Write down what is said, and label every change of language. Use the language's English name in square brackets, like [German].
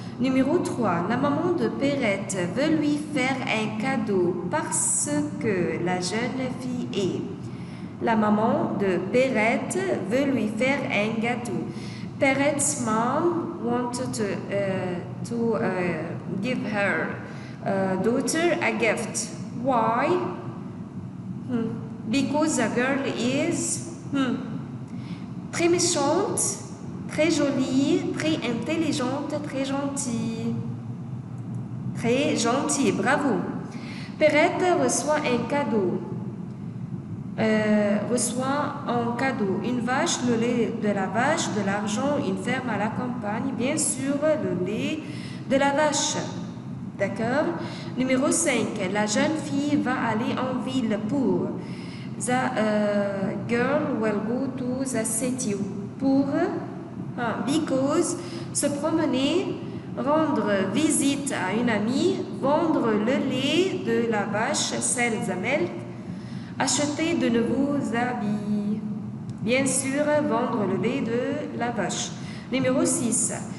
[French] Numéro 3, la maman de Perrette veut lui faire un cadeau parce que la jeune fille est. La maman de Perrette veut lui faire un gâteau. [English] Perrette's mom wanted to give her daughter a gift. Why? Because the girl is [French] très méchante, très jolie, très intelligente, très gentille. Très gentille, bravo. Perrette reçoit un cadeau. reçoit en cadeau une vache, le lait de la vache, de l'argent, une ferme à la campagne, bien sûr le lait de la vache. D'accord? Numéro 5. La jeune fille va aller en ville pour. [English] The girl will go to the city. [French] Pour. [English] Because. [French] Se promener. Rendre visite à une amie. Vendre le lait de la vache. [English] Sell the milk. [French] Acheter de nouveaux habits. Bien sûr, vendre le lait de la vache. Numéro 6.